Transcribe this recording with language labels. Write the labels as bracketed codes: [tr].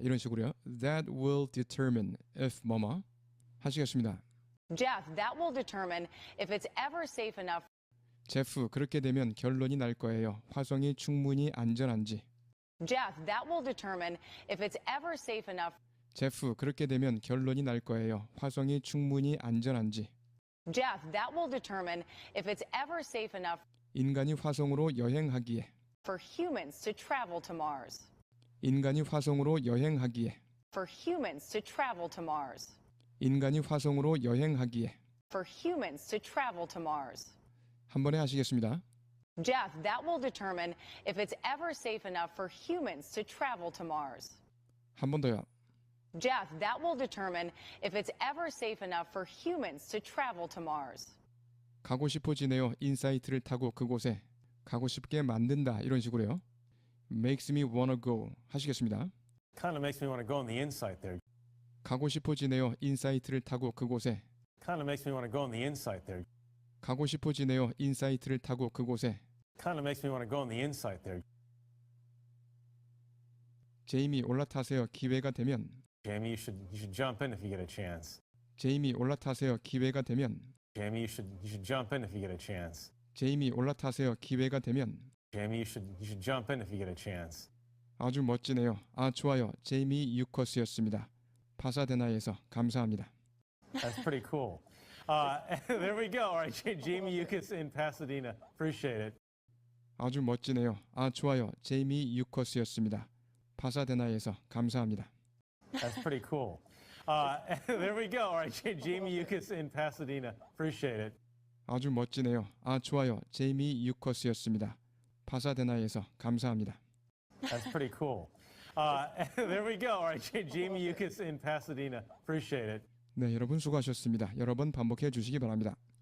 [ko] 이런 식으로요. [en] That will determine if [ko] 뭐뭐. 하시겠습니다. [en] Jeff, that will determine if it's ever safe enough. [ko] 제프, 그렇게 되면 결론이 날 거예요. 화성이 충분히 안전한지. [en] Jeff, that will determine if it's ever safe enough. [ko] 제프, 그렇게 되면 결론이 날 거예요. 화성이 충분히 안전한지. [en] Jeff, that will determine if it's ever safe enough [ko] 인간이 화성으로 여행하기에. [en] for humans to travel to Mars. [ko] 인간이 화성으로 여행하기에. [en] For humans to travel to Mars. [ko] 인간이 화성으로 여행하기에. [en] For humans to travel to Mars. [ko] 한 번에 하시겠습니다. [en] Jeff, that will determine if it's ever safe enough for humans to travel to Mars. [ko] 한 번 더요. [en] Jeff, that will determine if it's ever safe enough for humans to travel to Mars. [ko] 가고 싶어지네요. 인사이트를 타고 그곳에. 가고 싶게 만든다. 이런 식으로요. [en] Makes me wanna go. [ko] 하시겠습니다. [en] Kind of makes me want to go on the insight there. [ko] 가고 싶어지네요. 인사이트를 타고 그곳에. [en] Kind of makes me want to go on the insight there. [ko] 가고 싶어지네요. 인사이트를 타고 그곳에. [en] Kind of makes me want to go on the insight there. [ko] 제이미 올라타세요. 기회가 되면. [en] Jamie, you should jump in if you get a chance. [ko] 제이미 올라타세요. 기회가 되면. [en] Jamie, you should jump in if you get a chance. [ko] 제이미 올라타세요. 기회가 되면. [en] Jamie, you should jump in if you get a chance. [ko] 아주 멋지네요. 아, 좋아요. 제이미 유커스였습니다. 파사데나에서 감사합니다. [en] That's pretty cool. There we go. All right, Jamie Yukas in Pasadena. Appreciate it. [ko] 아주 멋지네요. 아, 좋아요. 제이미 유커스였습니다. 파사데나에서 감사합니다. [en] That's pretty cool. There we go. All right, Jamie Yukas in Pasadena. Appreciate it. [ko] 아주 멋지네요. 아, 좋아요. 제이미 유커스였습니다. 파사데나에서 감사합니다. [en] That's pretty cool. There we go. All right, Jamie Yukas in Pasadena. Appreciate it. [ko] 네, 여러분 수고하셨습니다. 여러 번 반복해 주시기 바랍니다.